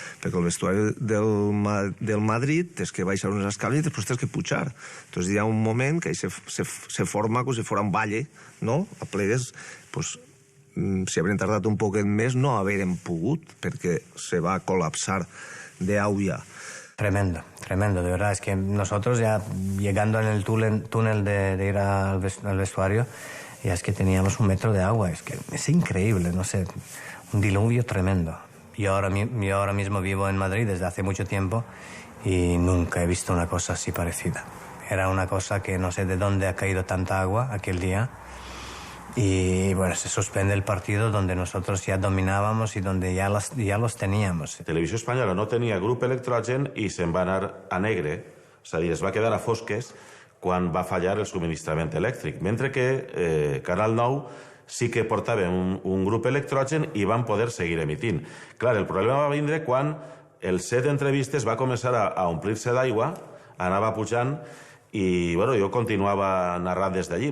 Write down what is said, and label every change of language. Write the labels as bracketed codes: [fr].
[ca] Perquè el vestuari del Madrid tens que baixar unes escales i després tens que pujar. Entonces hi ha un moment que se forma com si fora un valle, no? A plegues, pues si habrem tardat un poquet més no habrem pogut perquè se va col·lapsar de agua. [es] Tremendo, tremendo, de verdad. Es que nosotros ya llegando en el túnel de ir al vestuario, ya es que teníamos 1 metro de agua. Es que es increíble, no sé, un diluvio tremendo. Yo ahora mismo vivo en Madrid desde hace mucho tiempo y nunca he visto una cosa así parecida. Era una cosa que no sé de dónde ha caído tanta agua aquel día. Y bueno, se suspende el partido donde nosotros ya dominábamos y donde ya los teníamos. [ca] Televisió Espanyola no tenia grup electrogen i se'n va anar a negre, és a dir, es va quedar a fosques quan va fallar el subministrament elèctric, mentre que Canal 9 sí que portava un grup electrogen i van poder seguir emitint. Clar, el problema va vindre quan el set d'entrevistes va començar a omplir-se d'aigua, anava pujant i bueno, jo continuava narrant des d'allí.